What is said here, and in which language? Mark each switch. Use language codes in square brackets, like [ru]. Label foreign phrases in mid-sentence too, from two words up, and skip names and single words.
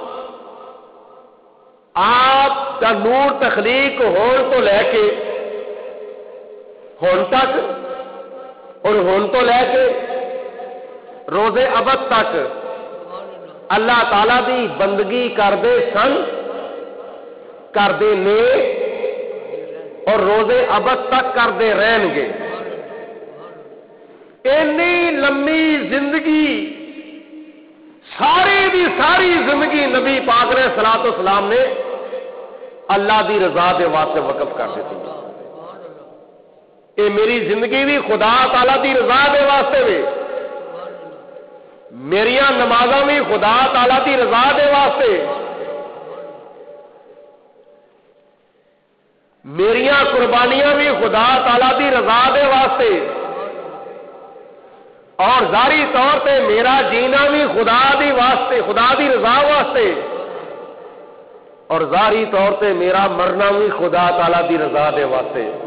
[pa] آپ کا نور تخلیق ہون تو لے کے ہون تک، اور ہون تو لے کے روزے ابد تک اللہ تعالی دی بندگی کردے سن، کردے نے، اور روزے ابد تک کردے رہن گے۔ اتنی لمبی زندگی، ساری دی ساری زندگی نبی پاک [ar] علیہ الصلوۃ والسلام [pa] نے اللہ دی رضا دے واسطے وقف کر دیتی۔ اے میری زندگی بھی خدا تعالی دی رضا دے واسطے وے، میریاں نمازاں بھی خدا تعالی دی رضا دے واسطے، میریاں قربانیاں بھی خدا تعالی دی رضا دے واسطے، اور ظاہری طور پہ میرا جینا بھی خدا دی واسطے، خدا دی رضا واسطے، اور ظاہری طور پہ میرا مرنا بھی خدا تعالی دی رضا دے واسطے۔